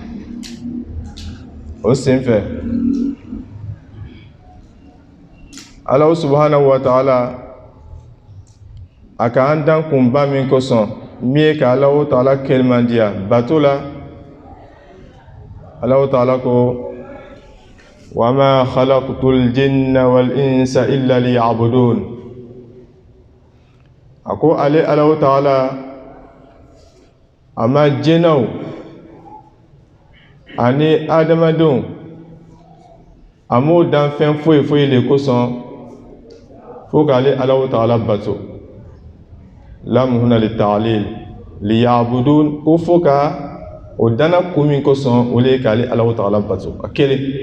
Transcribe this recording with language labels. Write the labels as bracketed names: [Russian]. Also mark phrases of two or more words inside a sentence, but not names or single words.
[Bambara] O senfɛ [Arabic] الله سبحانه وتعالى [Bambara] a ka an dan kunba min kosɔn, min ye ka Alahu Taala kelemandiya bato la. Alahu Taala ko: [Arabic] وما خلقت الجن والإنس إلا ليعبدون. [Bambara] A ko ale Alahu Taala a ma jinɛw ani adamadenw a m'o dan fɛn foyi foyi le kosɔn fo k'ale Alahu Taala bato. [Arabic] لام هنا للتعليل ليعبدون, [Bambara] ko fo ka o dana kun min kosɔn o le ye k'ale Alahu Taala bato a kelen.